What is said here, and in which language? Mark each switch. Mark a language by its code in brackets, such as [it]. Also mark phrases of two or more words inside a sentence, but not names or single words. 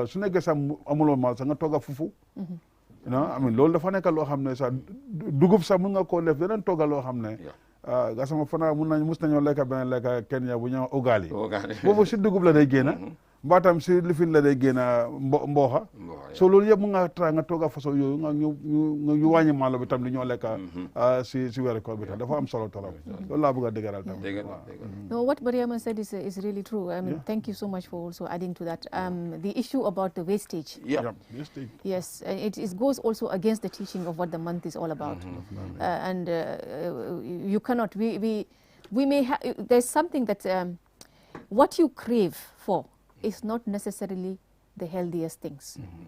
[wo] su nekkee sax amuloo mal sax nga tooga fufu non amin loolu dafa nekk loo xam ne sax dugub sax mun nga koo def yeneen tooga loo xam ne gasama fana mus nañoo lekka beneen lekka Kenya bu ñëw ugaali boobu si dugub la day génn mbaatam si lifin la day génn mbooxa so loolu yëpp mu nga tra nga toog a façon yooyu nga ñu wàññi maalo bi tam li ñoo lekka si weeru koor bi tam dafa am solo trop loolu laa bëgg a dëgëral tam [en] No, what Mariama said is really true. Thank you so much for also adding to that. The issue about the wastage. Wastage. Yes, and it goes also against the teaching of what the month is all about. And you cannot, we may have, there's something that what you crave for is not necessarily the healthiest things.